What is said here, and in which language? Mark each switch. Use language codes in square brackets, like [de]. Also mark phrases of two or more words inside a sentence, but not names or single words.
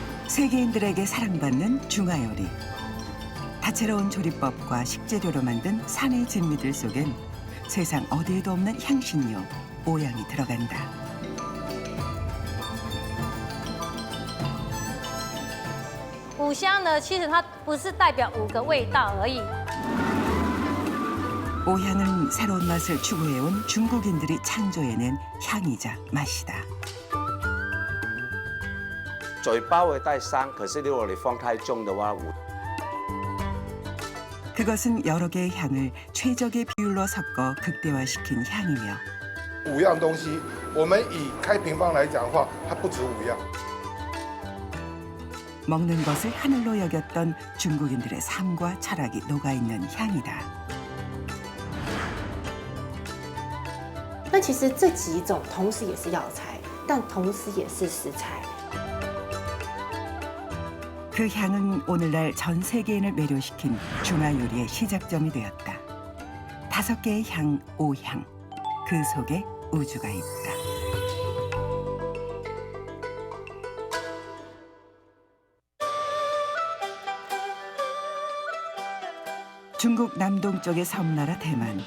[ko] 세계인들에게 사랑받는 중화 요리. 다채로운 조리법과 식재료로 만든 산의 진미들 속엔 세상 어디에도 없는 향신료, 오향이 들어간다. [zh] 五香呢，其实它不是代表5个味道而已。 [ko] 오향은 새로운 맛을 추구해온 중국인들이 창조해낸 향이자 맛이다. [zh] 嘴巴会带香，可是如果你放太重的话， [ko] 그것은 여러 개의 향을 최적의 비율로 섞어 극대화시킨 향이며 [zh] 5 样东西，我们以开平方来讲的话，它不止5样。 [ko] 먹는 것을 하늘로 여겼던 중국인들의 삶과 철학이 녹아있는 향이다. [zh] 那其实这几种同时也是药材，但同时也是食材。 [ko] 그 향은 오늘날 전 세계인을 매료시킨 중화 요리의 시작점이 되었다. 5개의 향, 오향. 그 속에 우주가 있다. 중국 남동쪽의 섬나라 대만.